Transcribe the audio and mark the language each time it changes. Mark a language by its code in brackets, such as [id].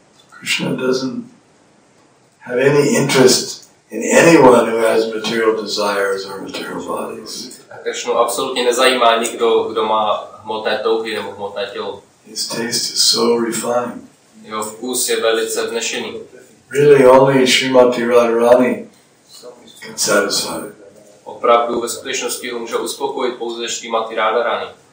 [en] Krishna doesn't have any interest in anyone who has material desires or material bodies. [cs] A Krishnu absolutně nezajímá nikdo, kdo má hmotné touhy nebo hmotné tělo. [en] His taste is so refined. [cs] Jeho vkus je velice vznešený. [en] Really only Srimati Radharani can satisfy it. [cs] Opravdu ve skutečnosti ho může uspokojit pouze Srimati Radharani.